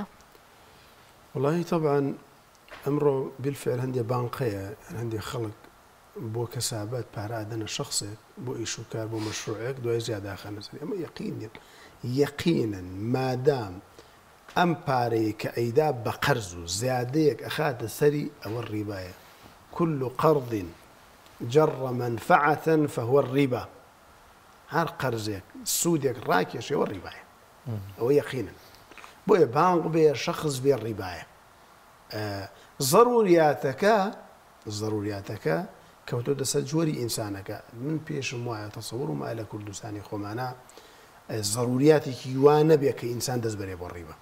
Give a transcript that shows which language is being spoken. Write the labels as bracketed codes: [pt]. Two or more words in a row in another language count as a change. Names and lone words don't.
[ar] والله طبعا [ckb] ئەمڕۆ بالفعل هەندێک بانقەیە هەندێک خەڵک بۆ کەسابەت پارادەنە شخصێک بۆ ئیش و کار بۆ مەشروعێک دوای زیاداخانە سەری ئەمە یەقینن یەقینن مادام ئەم پارەیە کە ئەیدا بە قەرز و زیادەیەک ئەخاتە سەری ئەوە ڕیبایە. [ar] كل قرض جر منفعة فهو الربا. [ckb] هر قرزێک سوودێک ڕاکێشەوە ڕیبایە ئەوە یەقینن. بۆیە بانق بێ شخص بێ ڕیبایە. ضرورياتەکە کەوتۆ دەسەر جۆری ئینسانەکە. من پێشم وایە تەسەوڕم لە کوردستانی خۆمانە ضرورياتێکی وانە بێ کە ئینسان دەست بەرێ بۆ ڕیبە.